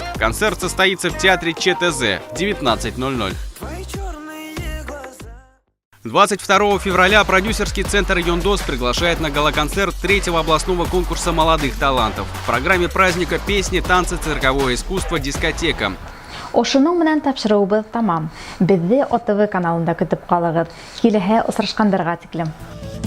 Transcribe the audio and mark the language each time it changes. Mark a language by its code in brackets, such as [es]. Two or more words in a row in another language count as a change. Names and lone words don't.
[ru] Концерт состоится в театре ЧТЗ в 19:00. 22 февраля продюсерский центр «Йондос» приглашает на гала-концерт 3-го областного конкурса молодых талантов. В программе праздника песни, танцы, цирковое искусство, дискотека. [tt] Ошының менән тапшыруыбыз тамам. Безне ОТВ каналында көтеп калыгыз. Киләһә очрашкандарга тиклем.